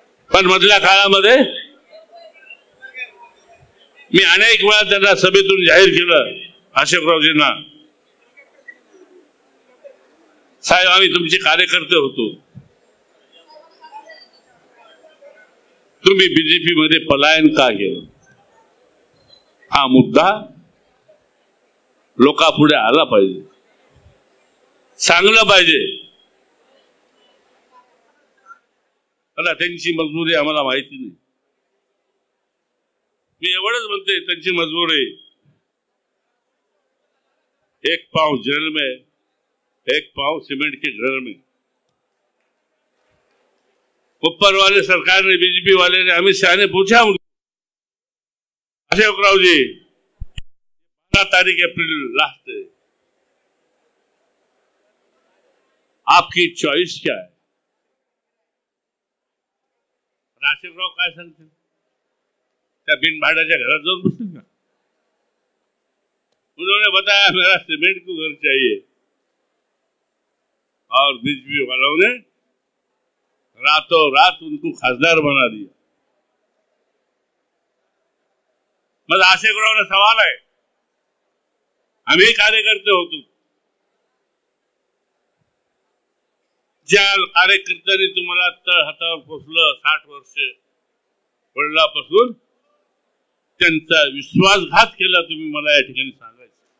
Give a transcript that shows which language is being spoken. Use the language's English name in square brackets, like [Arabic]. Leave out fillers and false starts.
[Marathi] पण मधल्या काळामध्ये मी अनेक वेळा त्यांना सभेतून जाहीर केलं, अशोकरावजींना, साहेब आम्ही तुमचे कार्यकर्ते होतो, तुम्ही बीजेपी मध्ये पलायन का केलं? हा मुद्दा लोकांपुढे आला पाहिजे, सांगलं पाहिजे. आता त्यांची मजबुरी आम्हाला माहिती नाही. मी एवढंच म्हणते, त्यांची मजबुरी [Hindi] एक पांव जेल में, एक पांव सीमेंट के घर में. ऊपर वाले सरकार ने, बीजेपी वाले ने, अमित शाह ने पूछा अशोकराव जी 12 तारीख अप्रैल लास्ट है, आपकी चॉइस क्या है? [Marathi] अशोकराव काय सांगते? त्या बिनभाड्याच्या घरात जाऊन बसतील का? [Hindi] उन्होंने बताया मेरा सीमेंट को घर चाहिए और बीजेपी वालों ने रातों रात उनको खासदार बना दिया। [Marathi] मग आशेकरांना सवाल आहे, आम्ही कार्यकर्ते होतो, ज्या कार्यकर्त्यांनी तुम्हाला तळ हातावर पोचलं 60 वर्ष वडिलापासून, त्यांचा विश्वासघात केला तुम्ही, मला या ठिकाणी सांगायचं।